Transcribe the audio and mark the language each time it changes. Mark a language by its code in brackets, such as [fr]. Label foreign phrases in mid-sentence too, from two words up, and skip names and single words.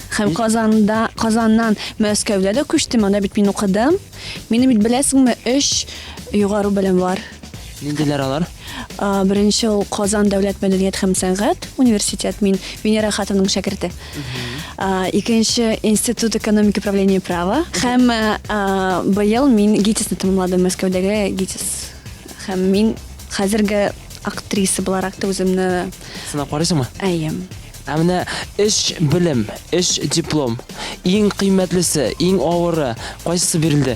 [tt] Һәм Казаннан Мәскәүгә дә күчтем, анда бит мин укыдым. Мине бит беләсеңме 3 югары белем бар. Ниндиләр алар? Беренче ул Казан дәүләт мәдәният һәм сәнгать университет, мин Венера Хатынның шәкерте. Икенче [ru] институт экономики управления права [tt] һәм быел мин ГИТИСны тәмамладым, Мәскәүдәге ГИТИС. Һәм мин хәзерге актриса буларак та үземне Сынап карыйсыңмы? әйем. Менә 3 белем, 3 диплом. Иң кыйммәтлесе, иң авыры кайсысы бирелде?